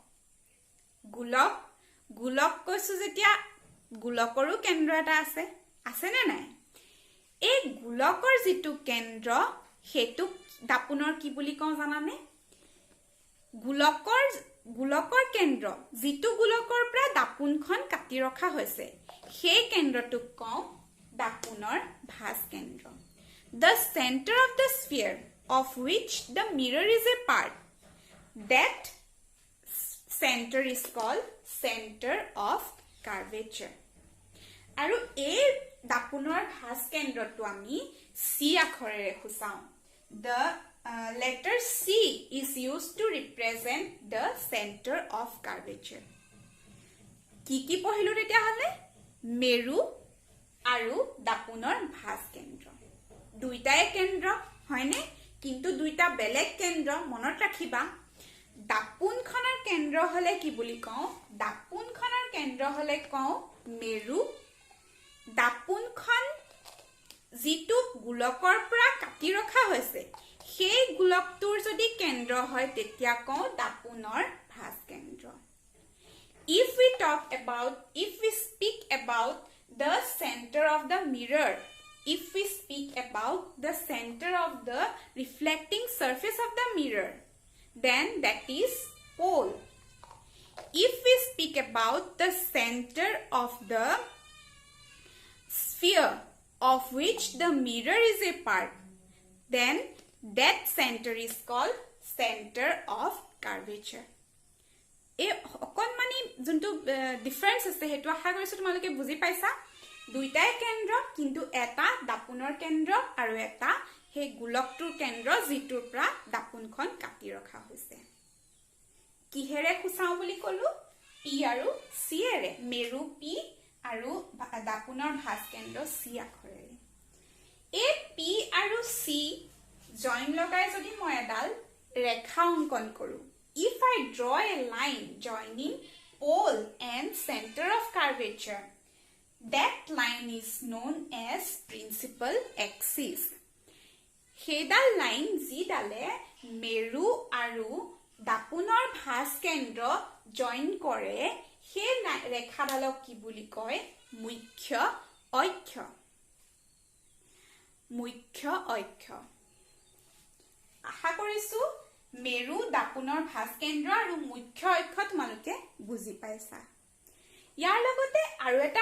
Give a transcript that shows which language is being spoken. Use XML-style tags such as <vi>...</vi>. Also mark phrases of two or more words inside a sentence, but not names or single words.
<as>গোলক কৈছো যেতিয়া গোলকৰো কেন্দ্ৰ এটা আছে নে নাই এই গোলকৰ যেটো কেন্দ্ৰ হেতু দাপনৰ কি বুলি কওঁ জানানে গোলকৰ কেন্দ্ৰ যেটো গোলকৰ পৰা দাপনখন কাটি ৰখা হৈছে সেই কেন্দ্ৰটোক কওঁ দাপনৰ ভাঁজ কেন্দ্ৰ</as> <en>The center of the sphere of which the mirror is a part that center is called center of curvature</en> <as>আৰু এই দাপনৰ ভাঁজ কেন্দ্ৰটো আমি সি আখৰেৰে খুচাও</as> <en>The letter C is used to represent the center of curvature</en> <as>কি পঢ়িলো তেতিয়া হলে মেৰু আৰু দাপনৰ ভাঁজ কেন্দ্ৰ দুইটাই কেন্দ্ৰ হয়নে কিন্তু দুইটা বেলেগ কেন্দ্ৰ মনত ৰাখিবা দাপনখনৰ কেন্দ্ৰ হলে কি বুলি কওঁ দাপনখনৰ কেন্দ্ৰ হলে কওঁ মেৰু দাপনখন যেটো গোলকৰ পৰা কাটি ৰখা হৈছে সেই গোলকটোৰ যদি কেন্দ্ৰ হয় তেতিয়া কওঁ দাপনৰ ভাঁজ কেন্দ্ৰ</as> <en>If we speak about the center of the mirror if we speak about the center of the reflecting surface of the mirror then that is pole if we speak about the center of the sphere of which the mirror is a part then that center is called center of curvature</en> <as>এই অকনমানি যোনটো ডিফাৰেন্স আছে হেতু আশা কৰিছো তোমালোকে বুজি পাইছা দুইটাই কেন্দ্ৰ কিন্তু এটা দাপনৰ কেন্দ্ৰ আৰু এটা হে গোলকটোৰ কেন্দ্ৰ যেটোৰ পৰা দাপনখন কাটি ৰখা হৈছে কিহেৰে খুচাও বুলি কলো পি আৰু সি এৰে মেৰু পি আৰু দাপনৰ ভাঁজ কেন্দ্ৰ সি আখৰেৰে এই পি আৰু সি জইন লগাই যদি মই এডাল ৰেখা অংকন কৰো</as> <en>if I draw a line joining pole and center of curvature that line is known as principal axis</en> <as>হেডাল লাইন যিডালে মেৰু আৰু দাপুনৰ ভাঁজ কেন্দ্ৰ জইন কৰে সেই ৰেখাডালক কি বুলি কয় মুখ্য অক্ষ আশা কৰিছো মেৰু দাপুনৰ ভাঁজ কেন্দ্ৰ আৰু মুখ্য অক্ষ তোমালোকে বুজি পাইছা ইয়াৰ লগতে আৰু এটা</as>